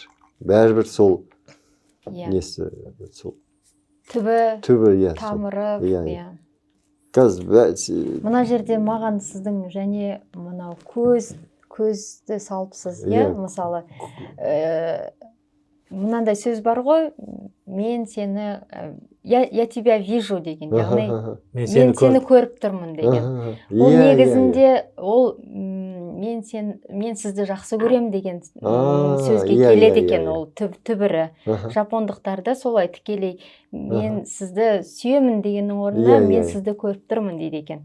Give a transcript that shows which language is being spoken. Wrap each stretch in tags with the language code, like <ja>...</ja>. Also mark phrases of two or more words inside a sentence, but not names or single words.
<kk>Бәрібір сол несі, сол түбі, тамыры. Мына жерде маған сіздің және мынау көзді салыпсыз, мысалы, мынандай сөз бар ғой, мен сені,</kk> <ru>я тебя вижу</ru> <kk>деген, яғни мен сені көріп тұрмын деген. Ол негізінде, ол мен сізді жақсы көрем деген сөзге келеді екен, ол түбірі. Жапондықтарда солай тікелей, мен сізді сүйемін дегеннің орнына, мен сізді көріп тұрмын дейді екен.</kk>